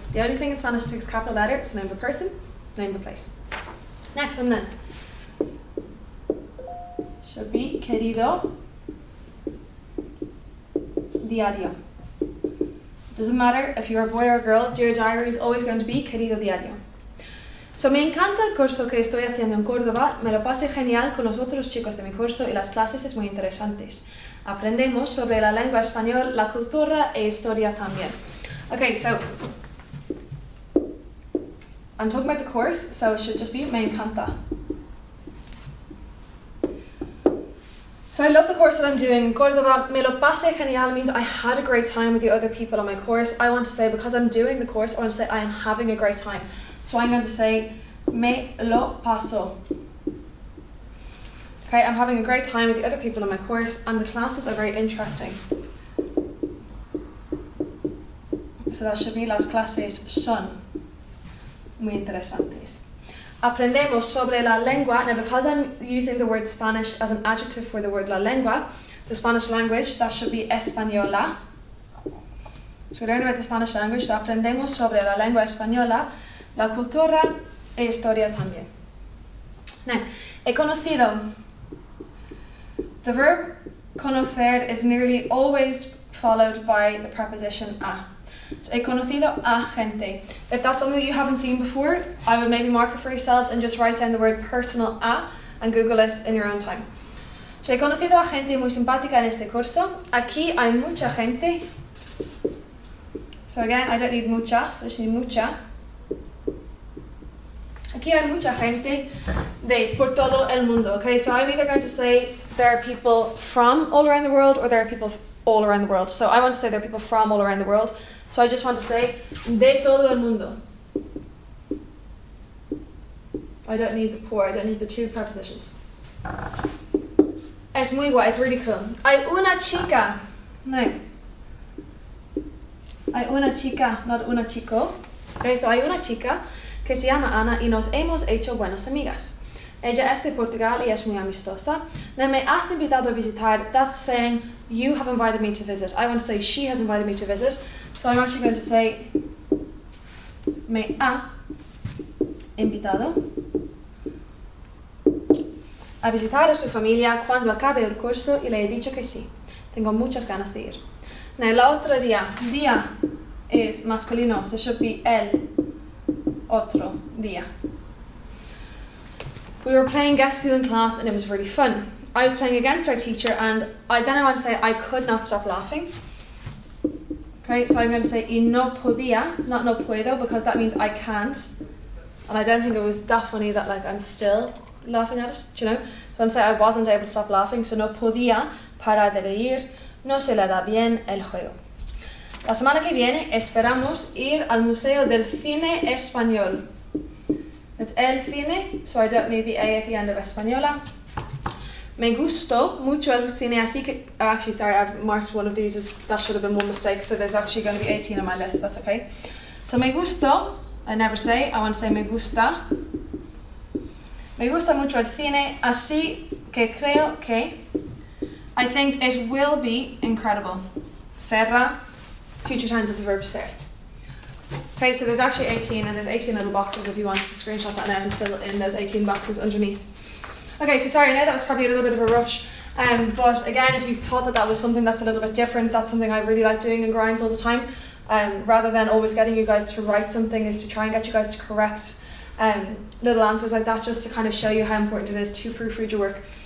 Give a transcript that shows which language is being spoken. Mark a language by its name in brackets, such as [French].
[English] The only thing in Spanish that takes a capital letter is the name of a person, name of a place. Next one then. Should be [Spanish] querido diario. [English] Doesn't matter if you're a boy or a girl, dear diary is always going to be [Spanish] querido diario. So me encanta el curso que estoy haciendo en Córdoba, me lo pasé genial con los otros chicos de mi curso y las clases es muy interesantes. Aprendemos sobre la lengua española, la cultura e historia también. [English] Okay, so I'm talking about the course, so it should just be [Spanish] me encanta. [English] So I love the course that I'm doing. Córdoba [Spanish] me lo pasé genial [English] means I had a great time with the other people on my course. I want to say, because I'm doing the course, I want to say I am having a great time. So I'm going to say [Spanish] me lo paso. [English] Okay, I'm having a great time with the other people on my course, and the classes are very interesting. So that should be [Spanish] las clases son muy interesantes. Aprendemos sobre la lengua. [English] Now, because I'm using the word Spanish as an adjective for the word [Spanish] la lengua, [English] the Spanish language, that should be española. So we learn about the Spanish language. [Spanish] So aprendemos sobre la lengua española, la cultura e historia también. Now, he conocido. [English] The verb conocer is nearly always followed by the preposition a. So, [Spanish] he conocido a gente. [English] If that's something that you haven't seen before, I would maybe mark it for yourselves and just write down the word personal a and Google it in your own time. [Spanish] So, he conocido a gente muy simpática en este curso. Aquí hay mucha gente. [English] So again, I don't need muchas, I just need mucha. [Spanish] Aquí hay mucha gente de por todo el mundo. [English] Okay, so I'm either going to say there are people from all around the world or there are people all around the world. So I want to say there are people from all around the world. So I just want to say [Spanish] de todo el mundo. [English] I don't need the por, I don't need the two prepositions. [Spanish] Es muy guay, [English] it's really cool. [Spanish] Hay una chica. No. Hay una chica, not una chico. Okay, so hay una chica que se llama Ana y nos hemos hecho buenas amigas. Ella es de Portugal y es muy amistosa. [English] Now, [Spanish] me has invitado a visitar, [English] that's saying you have invited me to visit. I want to say she has invited me to visit. So I'm actually going to say [Spanish] me ha invitado a visitar a su familia cuando acabe el curso y le he dicho que sí. Tengo muchas ganas de ir. Now, la otra día, día is masculino, [English] so it should be [Spanish] el otro día. [English] We were playing guest student class and it was really fun. I was playing against our teacher and I want to say I could not stop laughing. Okay, so I'm going to say [Spanish] y no podía, [English] not [Spanish] no puedo, [English] because that means I can't. And I don't think it was that funny that like I'm still laughing at it, do you know? So I'm going to say I wasn't able to stop laughing, so [Spanish] no podía parar de reír, no se le da bien el juego. La semana que viene esperamos ir al Museo del Cine Español. [English] It's [Spanish] el cine, [English] so I don't need the A at the end of española. [Spanish] Me gustó mucho el cine, así que, [English] actually, sorry, I've marked one of these as, that should have been one mistake, so there's actually going to be 18 on my list, that's okay. So [Spanish] me gustó, [English] I never say, I want to say [Spanish] me gusta. Me gusta mucho el cine, así que creo que, [English] I think it will be incredible. Será, future tense of the verb ser. Okay, so there's actually 18 and there's 18 little boxes if you want to screenshot that now and fill in those 18 boxes underneath. Okay, so sorry, I know that was probably a little bit of a rush, but again, if you thought that that was something that's a little bit different, that's something I really like doing in grinds all the time, rather than always getting you guys to write something, is to try and get you guys to correct little answers like that, just to kind of show you how important it is to proofread your work.